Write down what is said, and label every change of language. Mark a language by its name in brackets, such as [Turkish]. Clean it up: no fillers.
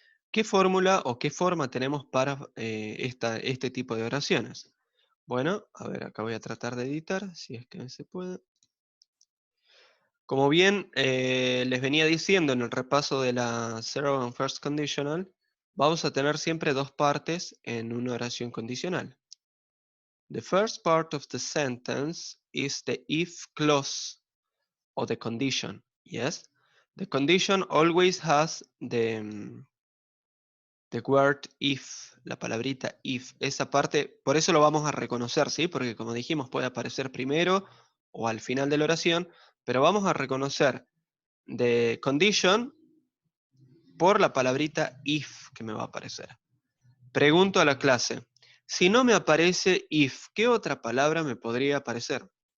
[Spanish] ¿Qué fórmula o qué forma tenemos para este tipo de oraciones? Bueno, a ver, acá voy a tratar de editar, si es que se puede. Como bien les venía diciendo en el repaso de la Zero and First Conditional, vamos a tener siempre dos partes en una oración condicional. [English] The first part of the sentence is the if clause or the condition. Yes, the condition always has the word if, [Spanish] la palabrita [English] if. [Spanish] Esa parte, por eso lo vamos a reconocer, ¿sí? Porque como dijimos, puede aparecer primero o al final de la oración, pero vamos a reconocer [English] the condition [Spanish] por la palabrita if que me va a aparecer. Pregunto a la clase, si no me aparece if, ¿qué otra palabra me podría aparecer?